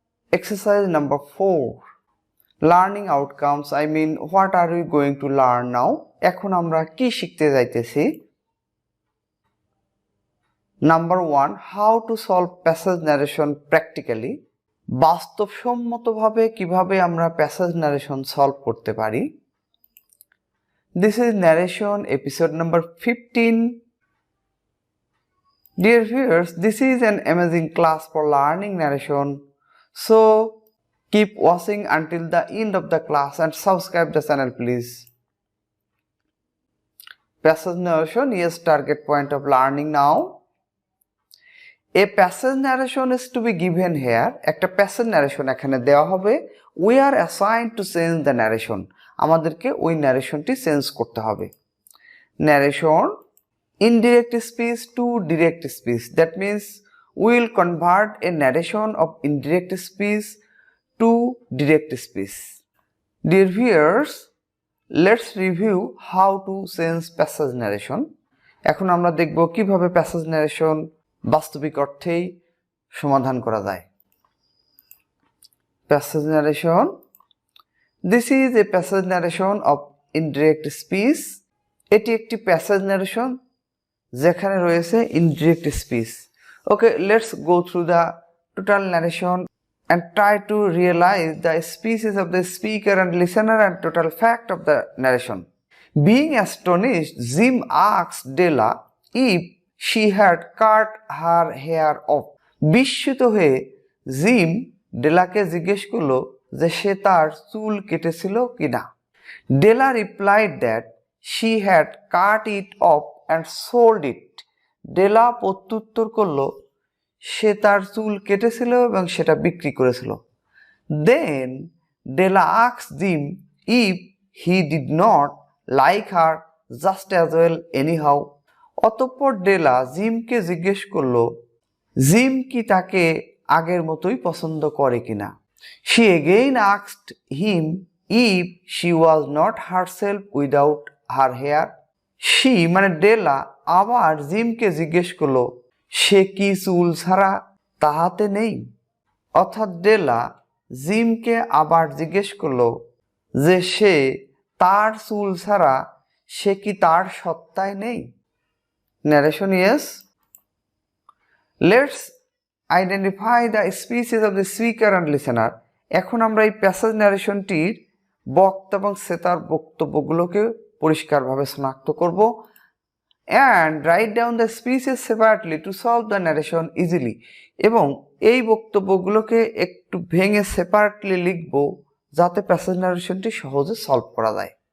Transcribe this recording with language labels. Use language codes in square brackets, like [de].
[en] Exercise number 4. Learning outcomes. I mean, what are we going to learn now? [bn] এখন আমরা কি শিখতে যাইতেছি? [en] Number 1. How to solve passage narration practically. [bn] বাস্তবসম্মতভাবে কিভাবে আমরা প্যাসেজ নারেশন সলভ করতে পারি। [en] This is narration episode number 15. Dear viewers, this is an amazing class for learning narration. So keep watching until the end of the class and subscribe the channel please. Passage narration is target point of learning now. A passage narration is to be given here. [bn] একটা passage narration এখানে দেওয়া হবে. [en] We are assigned to change the narration. [bn] আমাদেরকে ওই narrationটি change করতে হবে. [en] Narration, indirect speech to direct speech. That means we will convert a narration of indirect speech to direct speech. Dear viewers, let's review how to change passage narration. [bn] এখন আমরা দেখব কিভাবে passage narration বাস্তবিক অর্থেই সমাধান করা যায়। [en] Passage narration. This is a passage narration of indirect speech. [bn] এটি একটি passage narration যেখানে রয়েছে indirect speech. [en] Okay, let's go through the total narration and try to realize the speeches of the speaker and listener and total fact of the narration. Being astonished, Jim asked Della if she had cut her hair off. [bn] বিস্মিত হয়ে gym ডেলাকে জিজ্ঞেস করলো যে সে তার চুল কেটেছিল কিনা। [en] Della replied that she had cut it off and sold it. [bn] ডেলা প্রত্যুত্তর করলো সে তার চুল কেটেছিল এবং সেটা বিক্রি করেছিল। [en] Then Della asked Jim if he did not like her just as well anyhow. [bn] অতঃপর ডেলা জিমকে জিজ্ঞেস করলো জিম কি তাকে আগের মতোই পছন্দ করে কিনা। [en] She again asked him if she was not herself without her hair. [bn] She মানে ডেলা আবার জিমকে জিজ্ঞেস করলো সে কি চুল ছাড়া তাহাতে নেই। অর্থাৎ ডেলা জিমকে আবার জিজ্ঞেস করলো যে সে তার চুল ছাড়া সে কি তার সত্তায় নেই। [en] Narration is. Let's identify the speeches of the speaker and listener. [bn] এখন আমরা এই প্যাসেজ ন্যারেশনটির বক্তা এবং শ্রোতার বক্তব্যগুলোকে পরিষ্কারভাবে শনাক্ত করব [en] and write down the speeches separately to solve the narration easily. [bn] এবং এই বক্তব্যগুলোকে একটু ভেঙে সেপারেটলি লিখব যাতে প্যাসেজ ন্যারেশনটি সহজে সলভ করা যায়।